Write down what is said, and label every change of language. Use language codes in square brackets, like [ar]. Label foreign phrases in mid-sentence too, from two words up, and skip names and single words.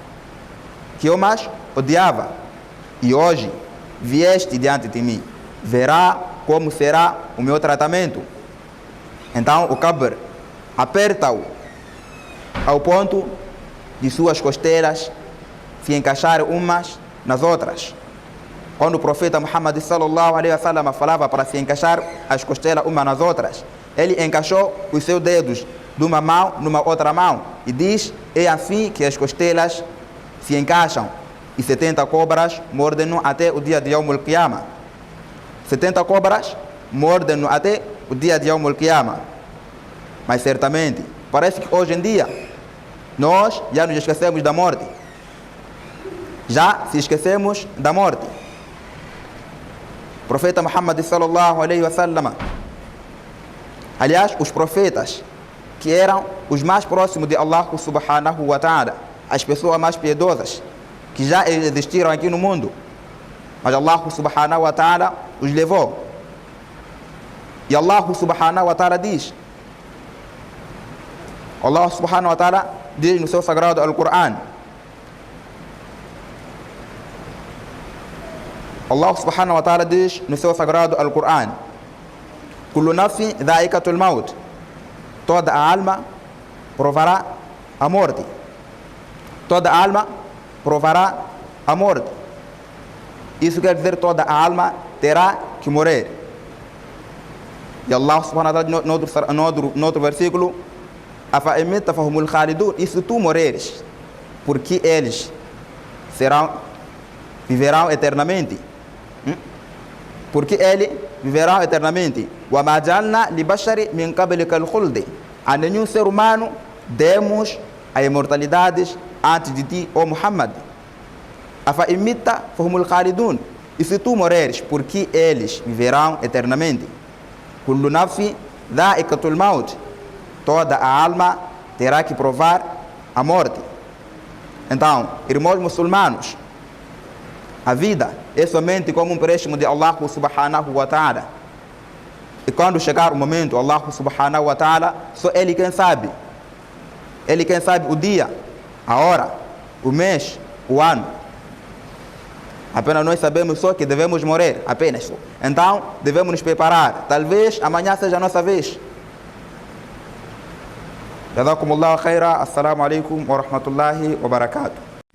[pt] E hoje vieste diante de mim. Verá como será o meu tratamento. Então o Qabr aperta-o ao ponto de suas costelas se encaixarem umas nas outras. Quando o profeta Muhammad [ar] صلى الله عليه وسلم [pt] falava para se encaixar as costelas umas nas outras, ele encaixou os seus dedos de uma mão numa outra mão e diz: é assim que as costelas se encaixam, e 70 cobras mordem-no até o dia de [ar] يوم القيامة. [pt] 70 cobras mordem-no até o dia de [ar] يوم القيامة. [pt] Mas certamente, parece que hoje em dia nós já nos esquecemos da morte. Já se esquecemos da morte. O profeta [ar] Muhammad صلى الله عليه وسلم, [pt] aliás, os profetas que eram os mais próximos de Allah [ar] سبحانه وتعالى, [pt] as pessoas mais piedosas que já existiram aqui no mundo, mas Allah [ar] سبحانه وتعالى [pt] os levou. E Allah [ar] سبحانه وتعالى [pt] diz, Allah [ar] سبحانه وتعالى [pt] diz no seu sagrado Al-Quran, Allah [ar] سبحانه وتعالى [pt] diz no seu sagrado Al-Quran: [ar] كل نفس ذائقة الموت, [pt] toda a alma provará a morte. Toda a alma provará a morte. Isso quer dizer toda a alma terá que morrer. E Allah [ar] سبحانه وتعالى [pt] no outro versículo: [ar] أفإن مت فهم الخالدون, [pt] e se tu morreres, porque eles viverão eternamente. Porque eles viverão eternamente. [ar] وما جعلنا لبشر من قبلك الخلد, [pt] a nenhum ser humano demos a imortalidade antes de ti, ó Muhammad. [ar] أفإن مت فهم الخالدون, [pt] e se tu morreres, porque eles viverão eternamente. [ar] كل نفس ذائقة الموت, [pt] toda a alma terá que provar a morte. Então, irmãos muçulmanos, a vida é somente como um empréstimo de Allah [ar] سبحانه وتعالى. [pt] E quando chegar o momento, [ar] الله سبحانه وتعالى, [pt] só Ele quem sabe. Ele quem sabe o dia, a hora, o mês, o ano. Apenas nós sabemos só que devemos morrer, apenas só. Então, devemos nos preparar. Talvez amanhã seja a nossa vez. [ar] جزاكم الله خيرا. السلام عليكم ورحمة الله وبركاته.